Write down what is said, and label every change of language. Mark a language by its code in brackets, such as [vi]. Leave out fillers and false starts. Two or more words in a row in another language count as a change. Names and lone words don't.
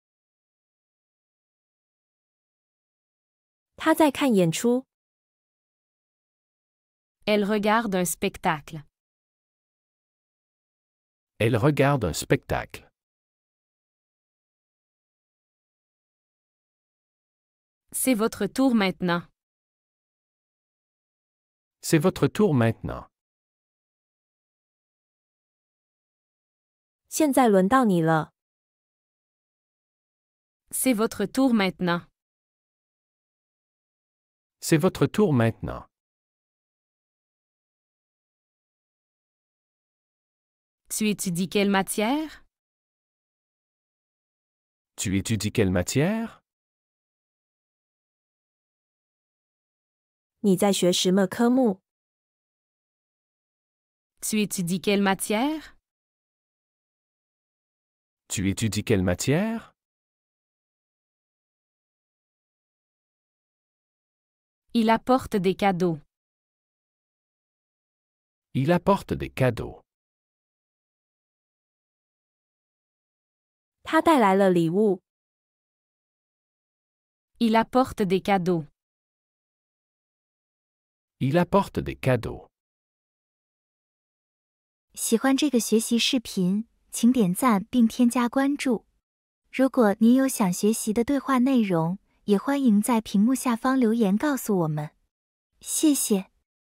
[zh] 他在看演出。 [fr] Elle regarde un spectacle. Elle regarde un spectacle. C'est votre tour maintenant. C'est votre tour maintenant. [zh] 现在轮到你了。 [fr] C'est votre tour maintenant. C'est votre tour maintenant. Tu étudies quelle matière? Tu étudies quelle matière? [zh] 你在学什么科目？ [fr] Tu étudies quelle matière? Tu étudies quelle matière? Il apporte des cadeaux. Il apporte des cadeaux. [zh] 他带来了礼物。 [fr] Il apporte des cadeaux. Il apporte des cadeaux. [zh] 喜欢这个学习视频，请点赞并添加关注。如果您有想学习的对话内容，也欢迎在屏幕下方留言告诉我们。谢谢。